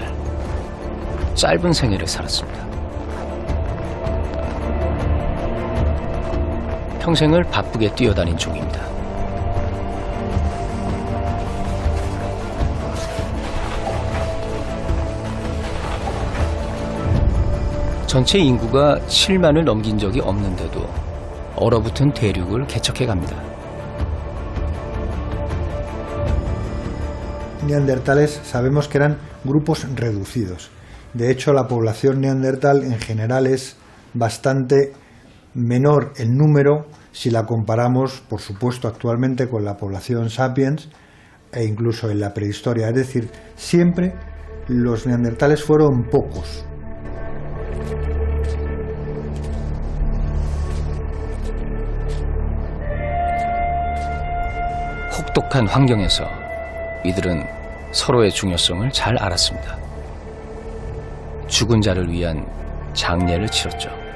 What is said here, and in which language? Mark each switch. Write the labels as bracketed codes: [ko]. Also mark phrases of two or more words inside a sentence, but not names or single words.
[ko] 짧은 생애를 살았습니다. 평생을 바쁘게 뛰어다닌 종입니다. 전체 인구가 7만을 넘긴 적이 없는데도 얼어붙은 대륙을 개척해 갑니다. [es] Neandertales sabemos que eran grupos reducidos. De hecho, la población neandertal en general es bastante menor en número si la comparamos, por supuesto, actualmente con la población sapiens e incluso en la prehistoria. Es decir, siempre los neandertales fueron pocos. [ko] 혹독한 환경에서 이들은 서로의 중요성을 잘 알았습니다. 죽은 자를 위한 장례를 치렀죠.